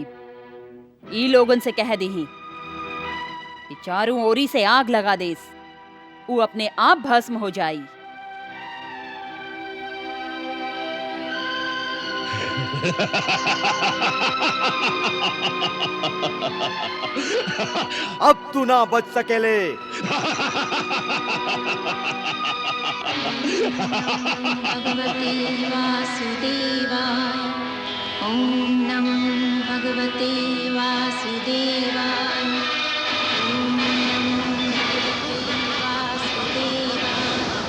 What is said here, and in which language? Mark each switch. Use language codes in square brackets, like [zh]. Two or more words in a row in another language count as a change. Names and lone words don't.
[bho] ई लोगन से कह दीही कि चारों ओरी से आग लगा देस, ऊ अपने आप भस्म हो जाई। अब तू ना बच सकेले। [sa] भगवते वासुदेवाय। ओम नमो भगवते वासुदेवाय। ओम नमो भगवते वासुदेवाय।